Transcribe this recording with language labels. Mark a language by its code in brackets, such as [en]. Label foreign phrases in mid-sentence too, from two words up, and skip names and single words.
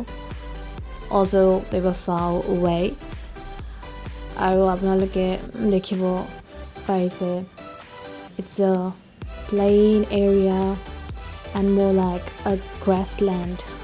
[en] although they were far away [as] আৰু আপোনালোকে দেখিব পাৰিছে [en] it's a plain area and more like a grassland.